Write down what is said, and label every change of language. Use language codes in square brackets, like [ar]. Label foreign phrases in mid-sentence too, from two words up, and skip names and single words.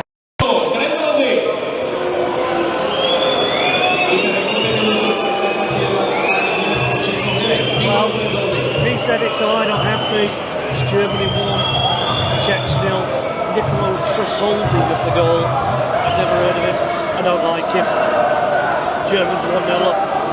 [sk] Trezovi! 34. minúte sa presadil hráč Nemecka s číslom 9. Michal Trezovi. [en] He said it, so I don't have to. It's Germany 1, Czechs 0. Nicolo Tresoldi with the goal. I've never heard of him. I don't like him. Germans 1-0 up.